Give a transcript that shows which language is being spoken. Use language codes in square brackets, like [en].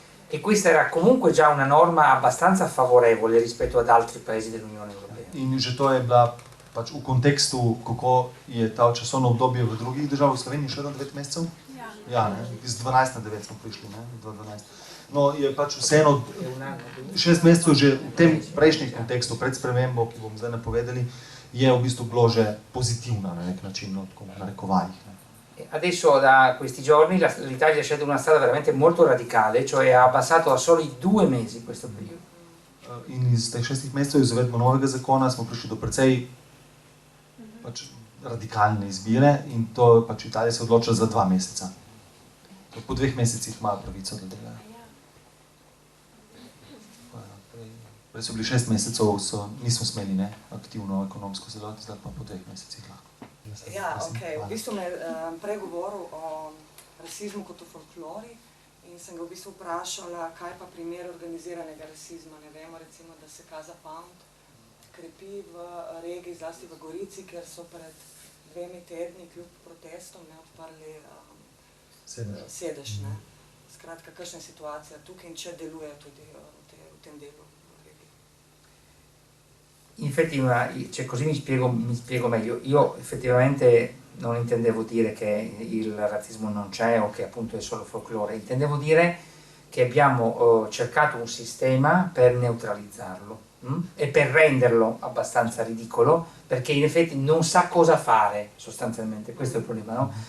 [it] E questa era comunque già una norma abbastanza favorevole rispetto ad altri paesi dell'Unione Europea. [sl] In že to je bila pač v kontekstu, kako je ta časovno obdobje v drugih državah, v Sloveniji še 9 mesecev? Ja, iz 12 na 9 smo prišli, ne, 2012. No, je pač vseeno 6 mesecev že v tem prejšnjem kontekstu, pred spremembo, ki bomo zdaj napovedali, je v bistvu bilo že pozitivna na nek način, na rekovajih. [it] Adesso da questi giorni l'Italia ha scelto una strada veramente molto radicale, cioè ha abbassato a soli 2 mesi questo periodo. [sl] In iz teh 6 mesecev z uvedbo novega zakona smo prišli do precej radikalne izbire in to pač Italija se odločila za 2 meseca. Po 2 mesecih imajo pravico do dela. Prej so bili 6 mesecev, nismo smeli aktivno ekonomsko sodelovati, zdaj pa po 2 mesecih lahko. Ja, ok. V bistvu me prej govoril o rasizmu kot o folklori in sem ga v bistvu vprašala, kaj pa primer organiziranega rasizma. Ne vemo, recimo, da se Casa Pound krepi v regiji, zlasti v Gorici, ker so pred 2 tedni kljub protestom odprli sedež. Skratka, kakšna je situacija tukaj in če deluje tudi v tem delu regije? [it] In effetti, così mi spiego meglio. Io effettivamente non intendevo dire che il razzismo non c'è o che appunto è solo folklore, intendevo dire che abbiamo cercato un sistema per neutralizzarlo. e per renderlo abbastanza ridicolo, perché in effetti non sa cosa fare sostanzialmente, questo è il problema, no?